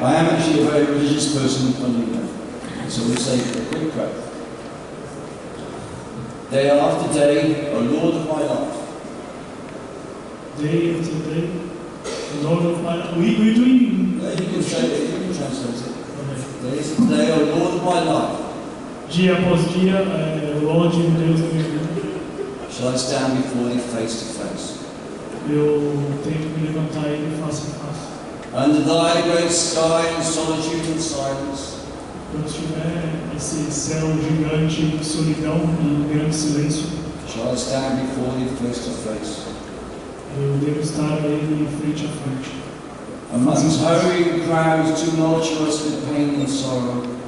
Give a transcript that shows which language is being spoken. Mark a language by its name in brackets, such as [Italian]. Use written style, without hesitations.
[English] I am actually a very religious person, funny enough. So we'll say a quick prayer. Day after day, O Lord of my life. Day after day, the Lord of my life. We're doing. You can say it, you can translate it. Day after day, O Lord of my life. [Portuguese] Dia após dia, Lorde, Deus da minha vida. [English] Shall I stand before thee face to face? [Portuguese] Eu tenho que me levantar ele face a face. [English] Under thy great sky in solitude and silence. [Portuguese] Quando tiver esse céu gigante, solidão e grande silêncio, [English] Shall I stand before thee face to face? [Portuguese] eu devo estar a ele frente a frente. [English] Amongst hurrying crowds tumultuous with pain and sorrow.